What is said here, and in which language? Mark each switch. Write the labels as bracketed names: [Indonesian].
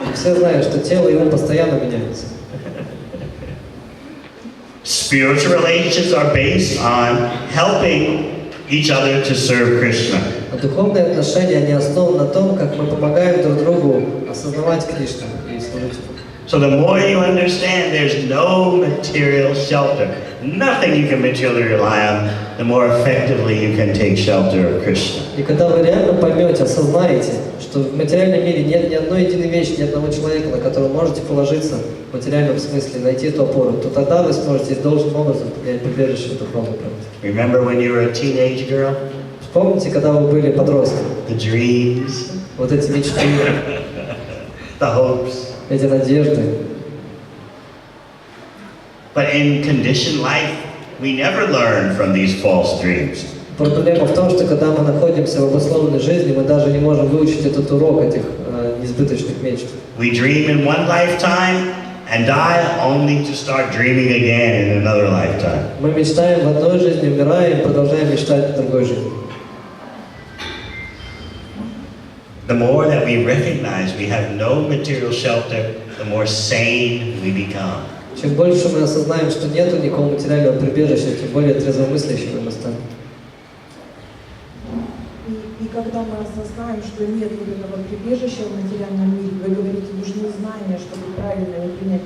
[Russian] Все знают, что тело и ум постоянно меняются. [English] Spiritual relationships are based on helping each other to serve Krishna. [Russian] А духовные отношения, они основаны на том, как мы помогаем друг другу осознавать Кришну и служить Ему. [English] So the more you understand there's no material shelter, nothing you can materially rely on, the more effectively you can take shelter of Krishna. [Russian] И когда вы реально поймете, осознаете, что в материальном мире нет ни одной единой вещи, ни одного человека, на которого можете положиться в материальном смысле, найти эту опору, то тогда вы сможете должным образом принять прибежище в духовной практике. [English] Remember when you were a teenage girl? [Russian] Вспомните, когда вы были подростком, [English] The dreams, [Russian] вот эти мечты, [English] the hopes. [Russian] эти надежды. [English] But in conditioned life, we never learn from these false dreams. [Russian] Проблема в том, что когда мы находимся в обусловленной жизни, мы даже не можем выучить этот урок этих несбыточных мечт. [English] We dream in one lifetime and die only to start dreaming again in another lifetime. [Russian] Мы мечтаем в одной жизни, умираем, продолжаем мечтать в другой жизни. [English] The more that we recognize we have no material shelter, the more sane we become. [Russian] Чем больше мы осознаем, что нету никакого материального прибежища, тем более трезвомыслящими мы станем. И когда мы осознаем, что нет вот этого прибежища в материальном мире, вы говорите, нужны знания, чтобы правильно его принять.